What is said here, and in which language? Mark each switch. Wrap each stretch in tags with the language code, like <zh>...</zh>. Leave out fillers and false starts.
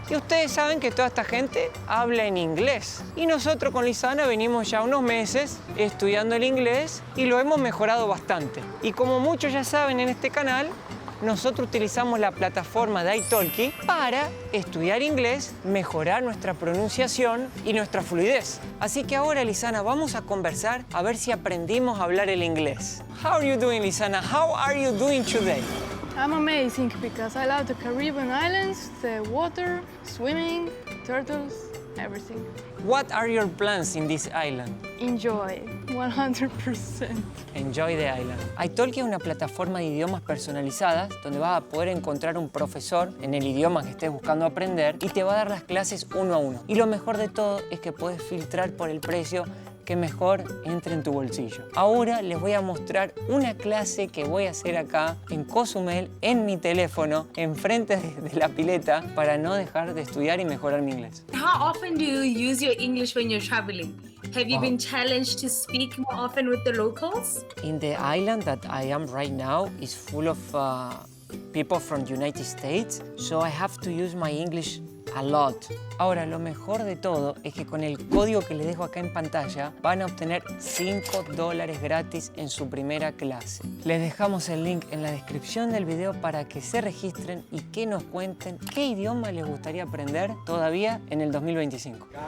<es>Y ustedes saben que toda esta gente habla en inglés. Y nosotros con Lisana venimos ya unos meses estudiando el inglés y lo hemos mejorado bastante. Y como muchos ya saben en este canal, nosotros utilizamos la plataforma de italki para estudiar inglés, mejorar nuestra pronunciación y nuestra fluidez. Así que ahora, Lisana, vamos a conversar a ver si aprendimos a hablar el inglés.</es> <en>How are you doing, Lisana? How are you doing today? I'm amazing because I love the Caribbean islands, the water, swimming, turtles, everything. What are your plans in this island? Enjoy, 100%. Enjoy the island.</en> <es>italki es una plataforma de idiomas personalizadas donde vas a poder encontrar un profesor en el idioma que estés buscando aprender y te va a dar las clases uno a uno. Y lo mejor de todo es que puedes filtrar por el precio que mejor entre en tu bolsillo. Ahora les voy a mostrar una clase que voy a hacer acá en Cozumel, en mi teléfono, enfrente de la pileta, para no dejar de estudiar y mejorar mi inglés.</es> <en>How often do you use your English when you're traveling? Have you been challenged to speak more often with the locals? In the island that I am right now is full of people from United States, so I have to use my English a lot.</en> <es>Ahora, lo mejor de todo es que con el código que les dejo acá en pantalla van a obtener $5 gratis en su primera clase. Les dejamos el link en la descripción del video para que se registren y que nos cuenten qué idioma les gustaría aprender todavía en el 2025.</es>